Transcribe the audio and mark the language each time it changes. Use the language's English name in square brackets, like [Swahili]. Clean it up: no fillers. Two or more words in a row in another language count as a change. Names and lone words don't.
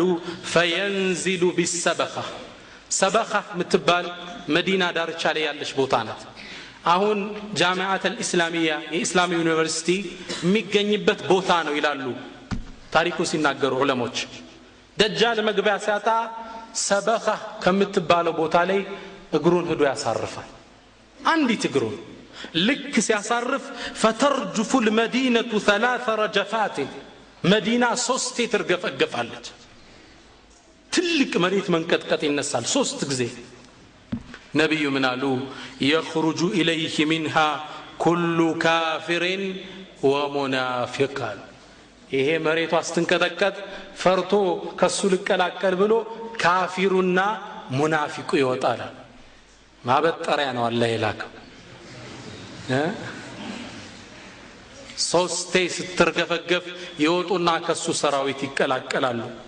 [Arabic] فينزل بسبخة [Amharic] ሰበኻ ምትባል መዲና ዳርቻ ላይ ያለች ቦታ ናት። አሁን [Arabic] الجامعة الإسلامية [Amharic] የኢስላም ዩኒቨርሲቲ የሚገኝበት ቦታ ነው ይላሉ ታሪኩ ሲናገሩ ዑለሞች። ደጃል መግቢያ ሲያጣ ሰበኻ ከምትባለው ቦታ ላይ እግሩን ሄዶ ያሳርፋል። አንዲት እግሩን ልክ ሲያሳርፍ [Arabic] فترجف المدينة 3 رجفات [Amharic] መዲና 3 ትርገፈገፋለች። ትልቅ መሬት መንቀጥቀጥ ይነሳል 3 ጊዜ። ነብዩ ምን አሉ? [Arabic] يخرج إليه منها كل كافر ومنافق። [Amharic] ይሄ መሬቱ አስተንቀጠቀጥ ፈርቶ ከሱ ልቀላቀል ብሎ ካፊሩና ሙናፊቁ ይወጣል። ማበጠሪያ ነው አላህ የላከው። 3 ስትርገፈገፍ ይወጡና ከሱ ሰራዊት ይቀላቀላሉ።